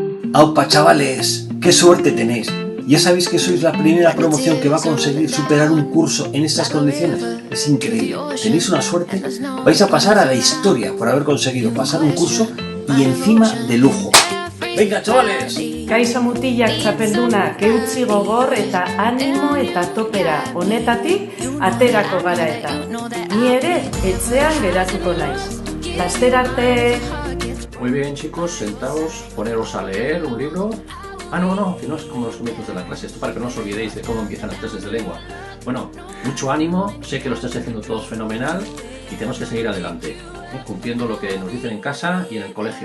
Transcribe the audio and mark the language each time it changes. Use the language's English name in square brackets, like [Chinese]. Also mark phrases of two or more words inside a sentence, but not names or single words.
[Spanish] ¡Aupa, chavales! ¡Qué suerte tenéis! ¿Ya sabéis que sois la primera promoción que va a conseguir superar un curso en estas condiciones? Es increíble. Tenéis una suerte. Vais a pasar a la historia por haber conseguido pasar un curso y encima de lujo. ¡Venga, chavales! [Basque] Kaixo mutilak txapeldunak eutzi gogor eta animo eta topera honetatik aterako gara eta. Ni ere etxean geratuko naiz. Laster arte! [Spanish] Muy bien, chicos, sentaos, poneros a leer un libro. No, que no es como los comienzos de la clase, esto para que no os olvidéis de cómo empiezan las clases de lengua. Bueno, mucho ánimo, sé que lo estáis haciendo todos fenomenal y tenemos que seguir adelante, cumpliendo lo que nos dicen en casa y en el colegio.